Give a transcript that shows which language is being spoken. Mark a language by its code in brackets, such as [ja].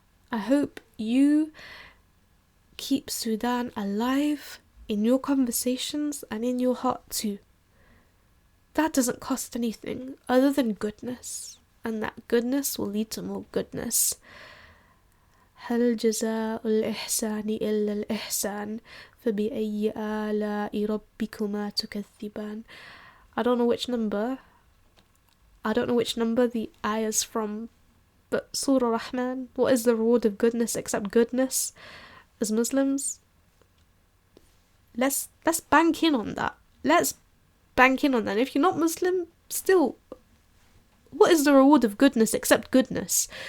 [en] I hope you keep Sudan alive in your conversations and in your heart too. That doesn't cost anything other than goodness, and that goodness will lead to more goodness. [ar] هل جزاء الإحسان إلا الإحسان فبأي آلاء ربكما تكذبان. [en] I don't know which number the ayah's from, but Surah Rahman, what is the reward of goodness except goodness? As Muslims, let's bank in on that. If you're not Muslim, still, what is the reward of goodness except goodness?